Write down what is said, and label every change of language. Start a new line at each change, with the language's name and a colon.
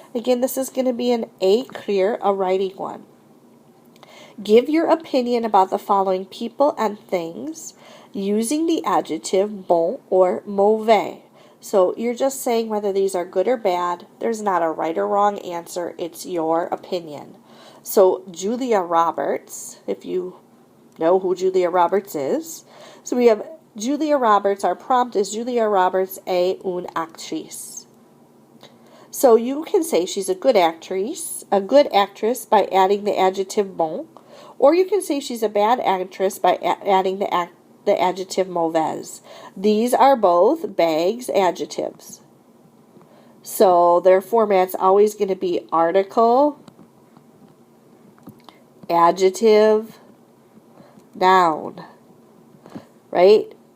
English: Again, this is going to be an écrire, a writing one. Give your opinion about the following people and things using the adjective bon or mauvais. So you're just saying whether these are good or bad. There's not a right or wrong answer. It's your opinion. So Julia Roberts, if you know who Julia Roberts is. So we have Julia Roberts. Our prompt is
French: Julia Roberts est une actrice.
English: So you can say she's a good actress by adding the adjective bon, or you can say she's a bad actress by adding the adjective mauvaise. These are both Baggs adjectives. So their format's always going to be article, adjective, noun, right?